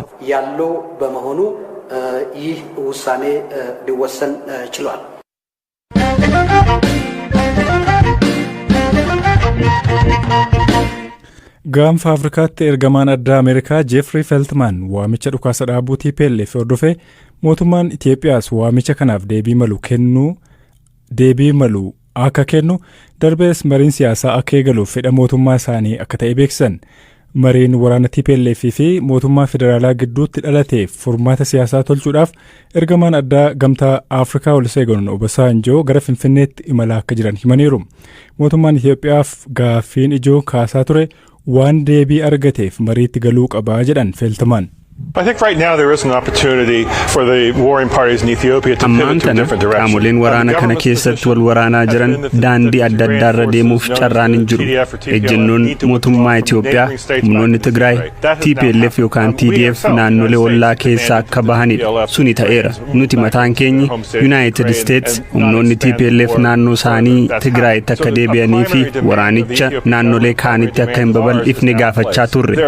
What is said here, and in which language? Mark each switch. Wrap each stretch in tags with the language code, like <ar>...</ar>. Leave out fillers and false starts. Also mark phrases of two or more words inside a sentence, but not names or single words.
<am>ያለው በመሆኑ ይህ ውሳኔ ሊወሰን ችሏል።</am> <om>Gaanfa Afrikaatti ergamaan addaa Ameerikaa Jeffrey Feltman waamicha dhukaasa dhaabuu TPLF hordofee mootummaan Itoophiyaas waamicha kanaaf deebii malu akka kennu darbees mariin siyaasaa akka eegaluuf fedha mootummaa isaanii akka ta'e beeksan. Mariin waraana TPLF fi mootummaa federaalaa gidduutti dhalateef furmaata siyaasaa tolchuudhaaf ergamaan addaa gamtaa Afrikaa Olusegun Obasanjoo gara Finfinneetti imalaa akka jiran himaniiru. Mootummaan Itoophiyaaf gaaffiin ijoo kaasaa ture waan deebii argateef mariitti galuu qabaa jedhan Feltman.</om> <en>I think right now there is an opportunity for the warring parties in Ethiopia to pivot to a different direction.</en> <om>Qaamoleen waraana kana keessatti wal waraanaa jiran daandii adda addaarra deemuuf carraan hin jiru. Ejjennoon mootummaa Itoophiyaa humnoonni Tigraay TPLF yookaan TDF naannolee ollaa keessaa akka bahanidha. Suni ta'eera. Nuti mataan keenya United States humnoonni TPLF naannoo isaanii Tigraayitti akka deebi'anii fi waraanicha naannolee kaanitti akka hin babal'ifne gaafachaa turre.</om>